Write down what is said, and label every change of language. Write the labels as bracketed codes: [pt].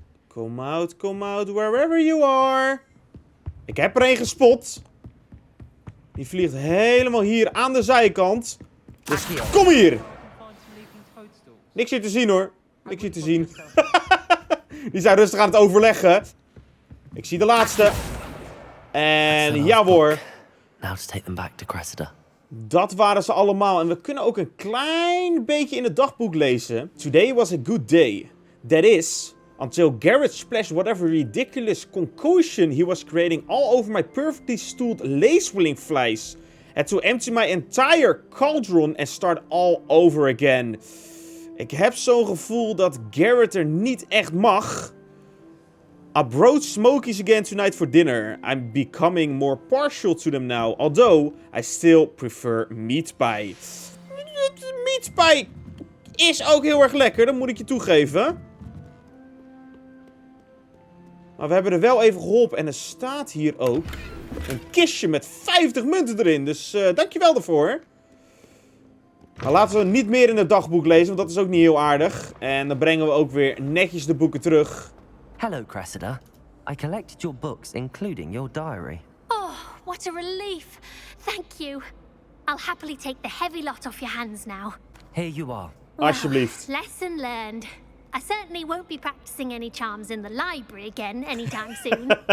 [en] Come out, wherever you are. [nl] Ik heb er 1 gespot. Die vliegt helemaal hier aan de zijkant. Dus kom hier. Niks hier te zien hoor. Niks hier te zien. Die zijn rustig aan het overleggen. Ik zie de laatste. En ja hoor. [en] Now to take them back to Cressida. [nl] Dat waren ze allemaal. En we kunnen ook een klein beetje in het dagboek lezen. [en] Today was a good day. That is... Until Garrett splashed whatever ridiculous concoction he was creating all over my perfectly stooled lace-willing flies. Had to empty my entire cauldron and start all over again. [nl] Ik heb zo'n gevoel dat Garrett er niet echt mag. [en] I broached Smokies again tonight for dinner. I'm becoming more partial to them now, although I still prefer meat pie. [nl] Meat pie is ook heel erg lekker, dat moet ik je toegeven. Maar we hebben er wel even geholpen. En er staat hier ook een kistje met 50 munten erin. Dus dankjewel daarvoor. Maar laten we niet meer in het dagboek lezen, want dat is ook niet heel aardig. En dan brengen we ook weer netjes de boeken terug. [en] Hello, Cressida. I collected your books, including your diary. Oh, what a relief. Thank you. I'll happily take the heavy lot off your hands now. Here you are. [nl] Alsjeblieft. [en] Lesson learned. I certainly won't be practicing any charms in the library again anytime soon.